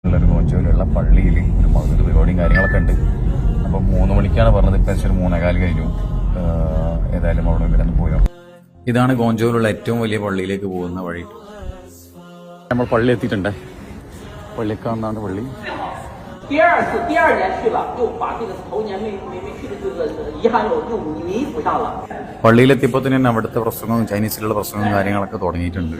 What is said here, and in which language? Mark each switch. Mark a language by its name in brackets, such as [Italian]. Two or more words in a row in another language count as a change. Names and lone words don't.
[Malayalam] ഒരു ഗോഞ്ചോയിലുള്ള പള്ളിയിൽ ഒരു മൗലൂദ് പരിപാടിയും കാര്യങ്ങളൊക്കെ ഉണ്ട്. അപ്പം 3 മണിക്കാണ് പറഞ്ഞത്. ഇപ്പം ഒരു 3:15 കഴിഞ്ഞു. ഏതായാലും അവിടെ ഇവിടെ നിന്ന് പോയോ. ഇതാണ് ഗോഞ്ചോയിലുള്ള ഏറ്റവും വലിയ പള്ളിയിലേക്ക് പോകുന്ന വഴി. നമ്മൾ പള്ളി എത്തിയിട്ടുണ്ട്. പള്ളിക്കാന്നാണ് പള്ളി. [Chinese] 第二年去了，又把这个头年没去的这个遗憾又弥补上了。 [Malayalam] പള്ളിയിലെത്തിയപ്പോൾ തന്നെ അവിടുത്തെ പ്രസംഗവും ചൈനീസിലുള്ള പ്രസംഗവും കാര്യങ്ങളൊക്കെ തുടങ്ങിയിട്ടുണ്ട്.